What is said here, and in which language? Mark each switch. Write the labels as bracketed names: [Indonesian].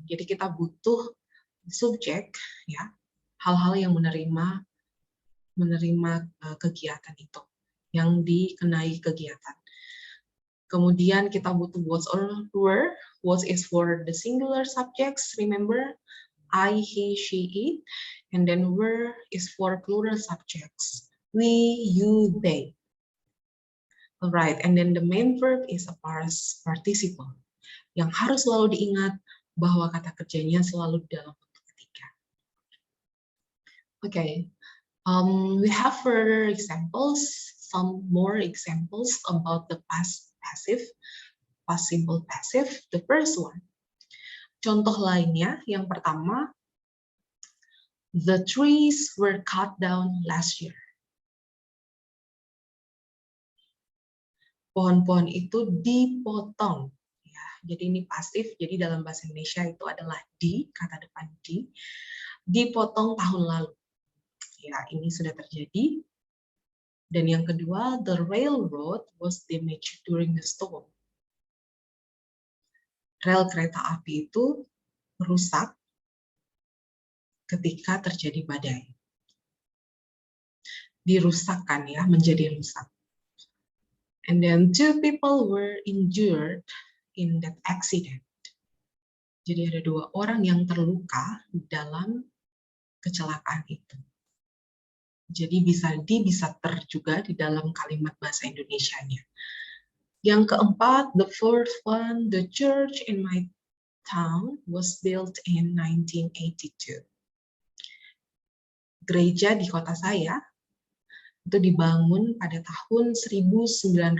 [Indonesian] Jadi kita butuh subjek, ya, hal-hal yang menerima kegiatan itu, yang dikenai kegiatan. Kemudian kita butuh [English] was or were. Was is for the singular subjects, remember, I, he, she, it, and then were is for plural subjects, we, you, they. Alright, and then the main verb is a past participle, [Indonesian] yang harus selalu diingat bahwa kata kerjanya selalu dalam bentuk ketiga. [English] Okay, we have further examples, some more examples about the past passive, past simple passive. The first one, [Indonesian] contoh lainnya, yang pertama, [English] the trees were cut down last year. [Indonesian] Pohon-pohon itu dipotong. Ya, jadi ini pasif, jadi dalam bahasa Indonesia itu adalah di, kata depan di, dipotong tahun lalu. Ya, ini sudah terjadi. Dan yang kedua, [English] the railroad was damaged during the storm. [Indonesian] Rel kereta api itu rusak ketika terjadi badai. Dirusakkan, ya, menjadi rusak. [English] And then 2 people were injured in that accident. [Indonesian] Jadi ada 2 orang yang terluka dalam kecelakaan itu. Jadi bisa ter juga di dalam kalimat bahasa Indonesianya. Yang keempat, [English] the fourth one, the church in my town was built in 1982. [Indonesian] Gereja di kota saya itu dibangun pada tahun 1982.